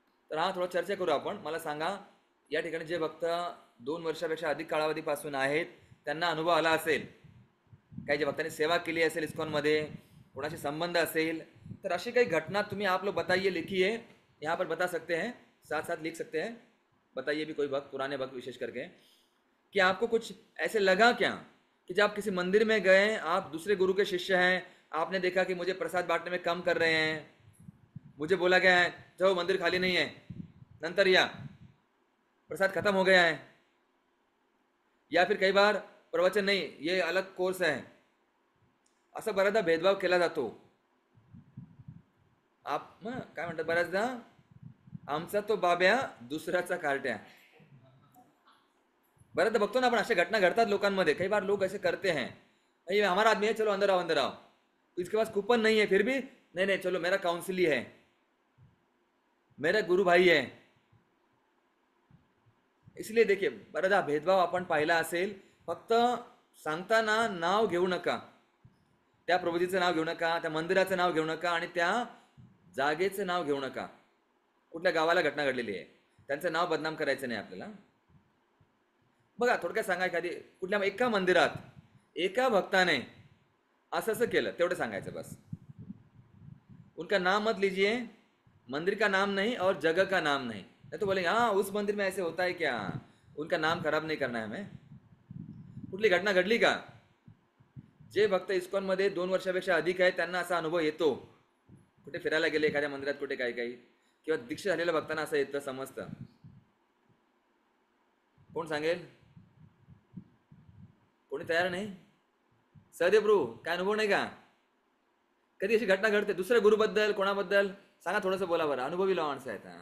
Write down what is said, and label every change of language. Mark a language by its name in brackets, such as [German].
[Marathi] तर हा थोडा चर्चा करू आपण. मला सांगा, या ठिकाणी जे भक्त 2 वर्षापेक्षा अधिक कालावधीपासून आहेत त्यांना अनुभव आला असेल, काही जे भक्तांनी सेवा केली असेल इस्कॉन मध्ये, कोणाशी संबंध असेल, तर अशी काही घटना तुम्ही [Hindi] आप लोग बताइए, लिखिए, यहाँ पर बता सकते हैं, साथ साथ लिख सकते हैं. बताइए भी कोई भक्त, पुराने भक्त विशेष करके, कि आपको कुछ ऐसे लगा क्या कि जब आप किसी मंदिर में गए, आप दूसरे गुरु के शिष्य हैं, आपने देखा कि मुझे प्रसाद बांटने में कम कर रहे हैं, मुझे बोला गया है जाओ मंदिर खाली नहीं है, नंतर या प्रसाद खत्म हो गया है, या फिर कई बार प्रवचन नहीं, ये अलग कोर्स है, [Marathi] असा बऱ्याचदा भेदभाव केला जातो. आप काय म्हणतात बऱ्याचदा, आमचा तो बाब्या दुसऱ्याचा कार्ट्या. बऱ्याचदा बघतो ना आपण, अशा घटना घडतात लोकांमध्ये. [Hindi] कई बार लोग ऐसे करते हैं, ये हमारा आदमी है, चलो अंदर आओ अंदर आओ, इसके पास कूपन नहीं है फिर भी नहीं नहीं चलो मेरा काउंसिली है, मेरा गुरु भाई है. इसलिए देखिए [Marathi] बऱ्याचदा भेदभाव आपण पाहिला असेल. फक्त सांगताना नाव घेऊ नका, त्या प्रभूजीचं नाव घेऊ नका, त्या मंदिराचं नाव घेऊ नका आणि त्या जागेचं नाव घेऊ नका. कुठल्या गावाला घटना घडलेली आहे त्यांचं नाव बदनाम करायचं नाही आपल्याला. बघा थोडक्यात सांगा, एखादी कुठल्या एका मंदिरात एका भक्ताने असं असं केलं, तेवढं सांगायचं बस. [Hindi] उनका नाम मत लीजिए, मंदिर का नाम नहीं और जगह का नाम नहीं. नहीं तो बोलेंगे हाँ उस मंदिर में ऐसे होता है क्या, उनका नाम खराब नहीं करना है हमें. [Marathi] कुठली घटना घडली का? जे भक्त इस्कॉन मध्ये 2 वर्षापेक्षा अधिक आहेत त्यांना असा अनुभव येतो. कुठे फिरायला गेले एखाद्या मंदिरात, कुठे काही काही, किंवा दीक्षा झालेल्या भक्तांना असं येतं, समजतं. कोण सांगेल? कोणी तयार नाही? सहदेव प्रभू काय अनुभव नाही का? कधी अशी घटना घडते दुसऱ्या गुरुबद्दल, कोणाबद्दल सांगा, थोडंसं बोला बरं. अनुभवी माणसं आहेत.